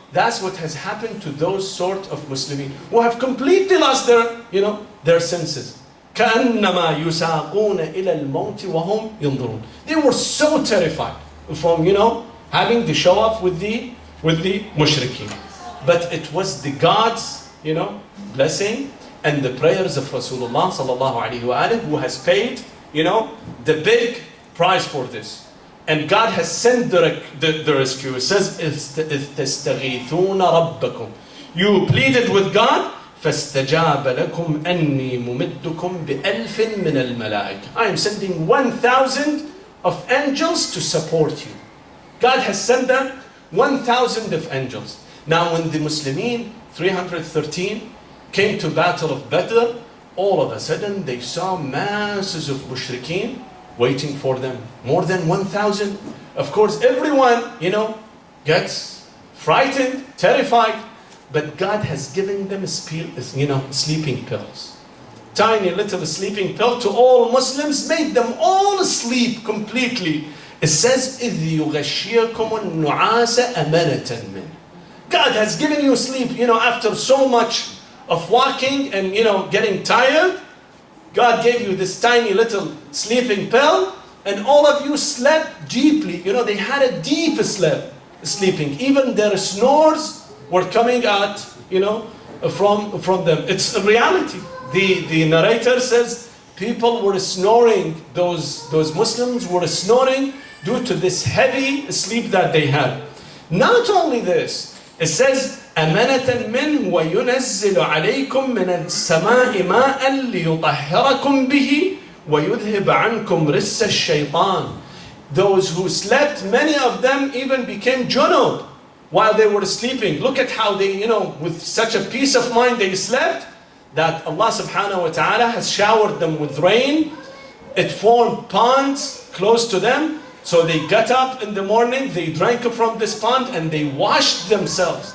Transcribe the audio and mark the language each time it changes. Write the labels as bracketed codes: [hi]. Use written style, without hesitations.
[en] That's what has happened to those sort of Muslimin who have completely lost their senses. [ar] كأنما يساقون إلى الموت وهم ينظرون. [en] They were so terrified from having the show off with the mushrikeen. But it was the God's blessing and the prayers of Rasulullah sallallahu alaihi wasallam who has paid the big price for this. And God has sent the rescue. It says, [ar] إِذْ تَسْتَغِيثُونَ رَبَّكُمْ. [en] You pleaded with God, [ar] فَاسْتَجَابَ لَكُمْ أَنِّي مُمِدُّكُمْ بِأَلْفٍ مِّنَ الْمَلَائِكَةِ. [en] I am sending 1,000 of angels to support you. God has sent them 1,000 of angels. Now when the Muslimin, 313, came to Battle of Bedford, all of a sudden they saw masses of mushrikeen waiting for them. More than 1,000. Of course, everyone, gets frightened, terrified. But God has given them, sleeping pills. Tiny little sleeping pill to all Muslims, made them all sleep completely. It says, [ar] إِذْ يُغَشِّيَكُمُ النُّعَاسَ أَمَنَةً مِّنْهُ. [en] God has given you sleep, after so much of walking and, getting tired. God gave you this tiny little sleeping pill, and all of you slept deeply. They had a deep sleeping. Even their snores were coming out, from them. It's a reality. The narrator says people were snoring, those Muslims were snoring due to this heavy sleep that they had. Not only this, it says, [ar] أَمَنَةً مِّنْهُ وَيُنَزِّلُ عَلَيْكُم مِّنَ السَّمَاءِ مَاءً لِيُطَهِّرَكُم بِهِ وَيُذْهِبَ عَنْكُمْ رِجْسَ الشَّيْطَانِ. [en] Those who slept, many of them even became junub while they were sleeping. Look at how they, with such a peace of mind they slept, that Allah subhanahu wa ta'ala has showered them with rain. It formed ponds close to them. So they got up in the morning, they drank from this pond, and they washed themselves.